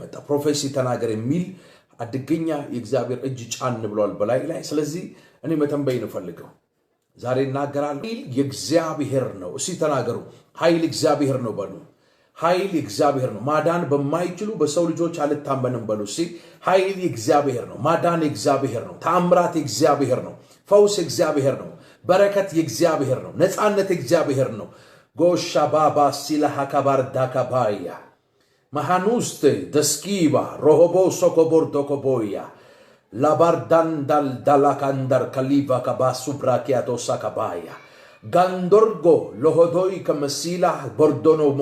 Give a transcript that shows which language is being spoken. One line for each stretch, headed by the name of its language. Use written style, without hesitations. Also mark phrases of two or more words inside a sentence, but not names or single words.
Amharic: የመጣ ፕሮፌሲ ተናገር የሚል አድገኛ የእግዚአብሔር እጅ ጫን ብሏል በላይ ላይ። ስለዚህ እኔ መተንበይ ነው ፈልገው ዛሬ እናገራለሁ። ኃይል የእግዚአብሔር ነው። እስቲ ተናገሩ፣ ኃይል እግዚአብሔር ነው በሉ። ኃይል እግዚአብሔር ነው። ማዳን በማይችሉ በሰው ልጆች አልታመንም በሉ። እስቲ ኃይል እግዚአብሔር ነው። ማዳን እግዚአብሔር ነው። ተአምራት እግዚአብሔር ነው። ፈውስ እግዚአብሔር ነው። በረከት እግዚአብሔር ነው። ነፃነት እግዚአብሔር ነው። ጎሻ ባባ ሲላ ሀካባር ዳካባያ ማሃኑስቴ ደስኪባ ሮሆቦ ሶኮቦር ዶኮቦያ ላባርዳንዳል ዳላካንዳር ካሊቫ ካባሱ ብራኪያቶ ሳካባያ ጋንዶርጎ ሎሆዶይ ከመሲላ ቦርዶኖሞ